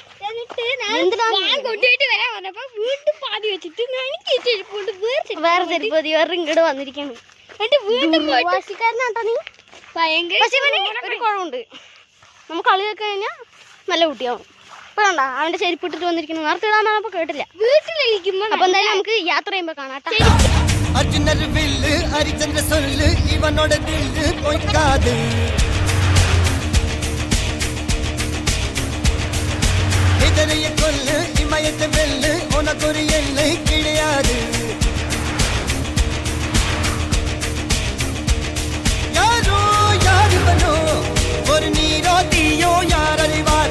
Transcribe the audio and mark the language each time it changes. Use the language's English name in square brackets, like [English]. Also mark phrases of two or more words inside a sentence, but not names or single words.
[Malayalam] വേറെ ചെരുപ്പതി വേറെ ഇങ്ങോട്ട് വന്നിരിക്കാണ്. ദുർവാശിക്കാരനാട്ടോ നീ. പക്ഷെ ഒരു കുഴമുണ്ട്, നമുക്ക് കളി വെക്കാൻ കഴിഞ്ഞാൽ നല്ല കുട്ടിയാവും. ഇപ്പൊ കണ്ട അവന്റെ ചെരുപ്പ് ഇട്ടിട്ട് വന്നിരിക്കുന്നു. നേരത്തെ ഇടാൻ പറഞ്ഞപ്പോ കേട്ടില്ല. വീട്ടിലിരിക്കുമ്പോ അപ്പൊ എന്തായാലും നമുക്ക് യാത്ര ചെയ്യുമ്പോ കാണാട്ടോ. [Tamil] அர்ஜுனர் வில்லு ஹரிச்சந்திர சொல்லு இவனோட தில்லு பொய்க்காது. இதனைய கொல்லு இமயத்தை வெல்லு உனக்கு ஒரு எல்லை கிடையாது. யாரோ யாருவனோ ஒரு நீரோ தீயோ யார் அறிவார்.